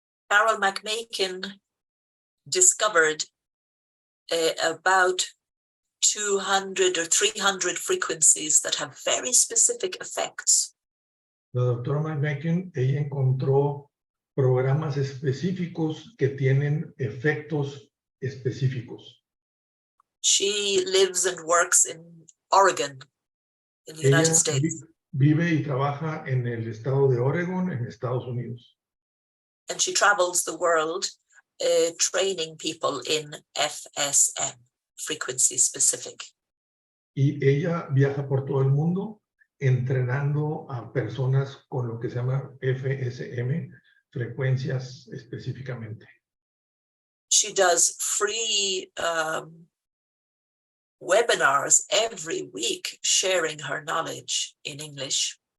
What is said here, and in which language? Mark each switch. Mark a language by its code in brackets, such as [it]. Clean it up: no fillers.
[en] Carol MagMaking discovered about 200 or 300 frequencies that have very specific effects. [es] La doctora MagMaking, ella encontró programas específicos que tienen efectos específicos. [en] She lives and works in Oregon, in the United States. [es] Vive y trabaja en el estado de Oregon, en Estados Unidos. [en] And she travels the world training people in FSM, frequency specific. [es] Y ella viaja por todo el mundo entrenando a personas con lo que se llama FSM, frecuencias específicamente. [en] She does free webinars every week sharing her knowledge in English.